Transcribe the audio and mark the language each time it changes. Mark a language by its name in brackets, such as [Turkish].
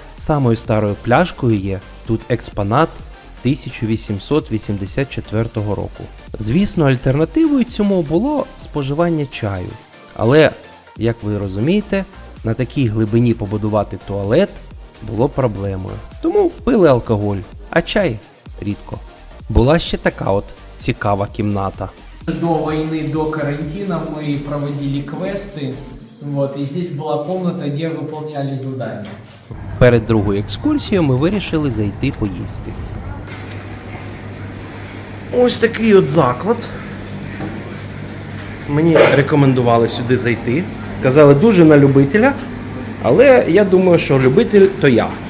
[Ukrainian] Самою старою пляшкою є тут експонат 1884 року. Звісно, альтернативою цьому було споживання чаю. Але, як ви розумієте, на такій глибині побудувати туалет було проблемою. Тому пили алкоголь, а чай рідко. Була ще така от цікава кімната. [Russian] До войны, до карантина мы проводили квесты. Вот, и здесь была комната, где выполняли задания. [Ukrainian] Перед другою екскурсією ми вирішили зайти поїсти. Ось такий от заклад. Мені рекомендували сюди зайти. Сказали, дуже на любителя, але я думаю, що любитель то я.